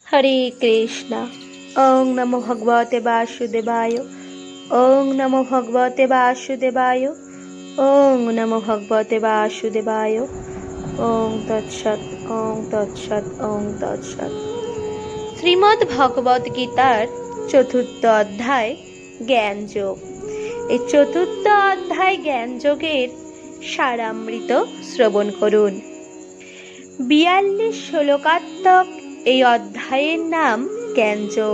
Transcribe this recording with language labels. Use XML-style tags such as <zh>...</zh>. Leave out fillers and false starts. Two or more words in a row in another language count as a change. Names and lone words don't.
<sa>হরে কৃষ্ণ। ওং নমো ভগবতে বাসুদেবায়। ওং নমো ভগবতে বাসুদেবায়। ওং নমো ভগবতে বাসুদেবায়। ওং তৎসৎ। ওং তৎসৎ। ওং তৎসৎ।</sa> <bn>শ্রীমদ্ ভগবদ গীতার চতুর্থ অধ্যায় জ্ঞানযোগ। এই চতুর্থ অধ্যায় জ্ঞানযোগের সারামৃত শ্রবণ করুন। 42 শ্লোকাত্মক এই অধ্যায়ের নাম জ্ঞানযোগ।</bn>